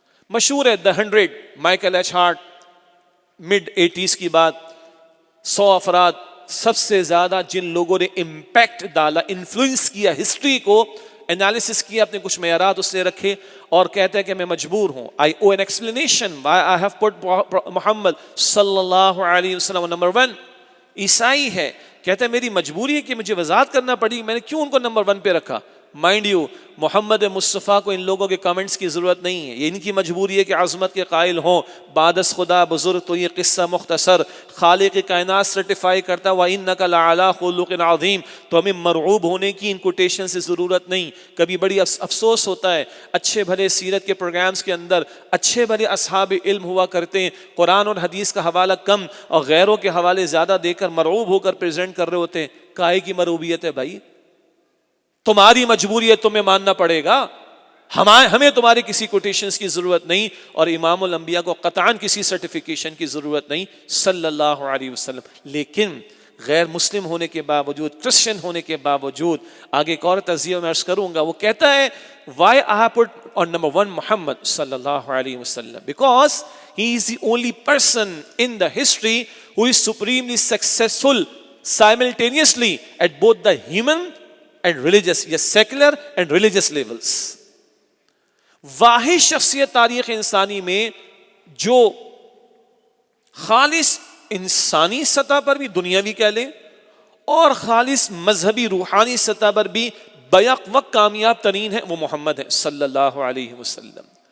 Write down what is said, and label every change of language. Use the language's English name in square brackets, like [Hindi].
[Urdu] مشہور ہے The 100، Michael H heart, mid 80s کی بات. 100 افراد سب سے زیادہ جن لوگوں نے امپیکٹ ڈالا، انفلوئنس کیا ہسٹری کو، انالیسس کیا، اپنے کچھ معیارات اس نے رکھے اور کہتے ہیں کہ میں مجبور ہوں. [English] I owe an explanation why I have put Muhammad صلی اللہ علیہ وسلم نمبر 1. [Urdu] عیسائی ہے، کہتے ہیں میری مجبوری ہے کہ مجھے وضاحت کرنا پڑی میں نے کیوں ان کو نمبر 1 پہ رکھا. مائنڈ یو، محمد مصطفیٰ کو ان لوگوں کے کمنٹس کی ضرورت نہیں ہے، یہ ان کی مجبوری ہے کہ عظمت کے قائل ہوں. [Persian] بعد از خدا بزرگ تو یہ قصہ مختصر، [Urdu] خالق کائنات سرٹیفائی کرتا [Arabic] وَإِنَّكَ لَعَلَىٰ خُلُقٍ عَظِيمٍ، [Urdu] تو ہمیں مرعوب ہونے کی ان کوٹیشن سے ضرورت نہیں. کبھی بڑی افسوس ہوتا ہے اچھے بھلے سیرت کے پروگرامز کے اندر اچھے بھلے اصحاب علم ہوا کرتے ہیں، قرآن اور حدیث کا حوالہ کم اور غیروں کے حوالے زیادہ دے کر مرعوب ہو کر پریزنٹ کر رہے ہوتے ہیں. کائے کی مرعوبیت ہے بھائی؟ تمہاری مجبوری ہے، تمہیں ماننا پڑے گا. ہمیں تمہارے کسی کوٹیشنز کی ضرورت نہیں اور امام الانبیاء کو قطعاً کسی سرٹیفیکیشن کی ضرورت نہیں صلی اللہ علیہ وسلم. لیکن غیر مسلم ہونے کے باوجود، کرسچن ہونے کے باوجود، آگے ایک اور تجزیہ میں عرض کروں گا، وہ کہتا ہے [English] why I have put on number 1 Muhammad صلی اللہ علیہ وسلم because he is the only person in the history who is supremely successful simultaneously at both the human and religious، yes secular and religious levels. [Urdu] واحد شخصیت تاریخ انسانی میں جو خالص انسانی سطح پر بھی دنیاوی کہہ لیں اور خالص مذہبی روحانی سطح پر بھی بیک وقت کامیاب ترین ہے، وہ محمد ہے صلی اللہ علیہ وسلم.